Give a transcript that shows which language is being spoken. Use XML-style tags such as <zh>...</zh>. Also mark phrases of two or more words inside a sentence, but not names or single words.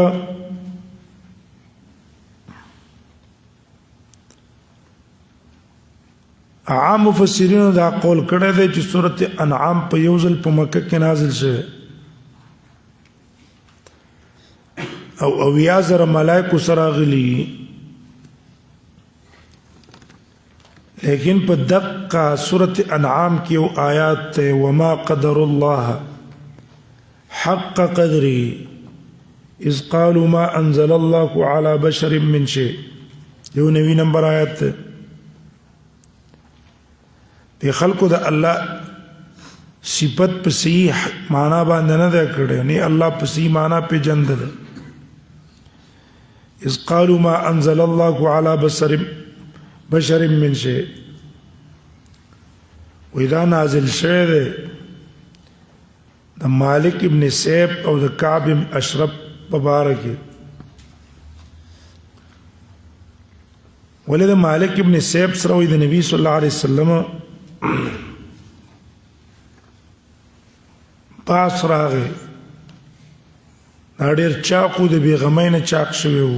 <ps>عام مفسرین دا قول کړی دی چې سورة انعام په یو ځل په مکه کې نازل شوی او اویا زره ملائکو سره غلي لیکن په دقه سورة انعام کې یو آیات ته</ps> <ar>وما قدر الله حق قدره اذ قالوا ما انزل الله على بشر من شيء.</ar> <ps>یو نوی نمبر آیت ده. دی خلقو د الله صفت په صحیح معنا باندې نه ده کړی، نه الله په صحیح معنا پیژندل.</ps> <ar>اذ قالوا ما انزل الله على بشر من شيء.</ar> <ps>واذا نازل شوی دی د مالک ابن سیب او د کعب ابن اشرف په باره کې. ولې د مالک ابن سیب سره وایي د نبي</ps> <ar>صلی الله علیه وسلم</ar> <ps>پاس راغی، دا ډېر چاق و، د بېغمۍ نه چاق شوی و.</ps>